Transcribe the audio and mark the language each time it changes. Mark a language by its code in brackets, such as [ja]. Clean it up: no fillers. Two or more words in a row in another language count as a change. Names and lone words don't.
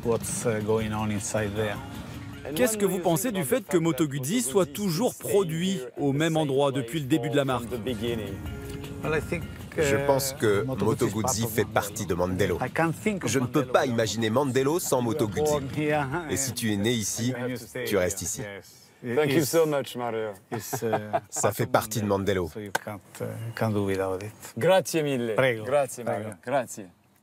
[fr] Qu'est-ce que vous pensez du fait que Moto Guzzi soit toujours produit au même endroit depuis le début de la marque? Je pense que Moto Guzzi fait partie de Mandello. Je ne peux pas imaginer Mandello sans Moto Guzzi. Et si tu es né ici, tu restes ici. [en] Thank you so much, Mario. [fr] Ça fait partie de Mandello. [it] Grazie mille. Prego. Grazie, Mario. Grazie.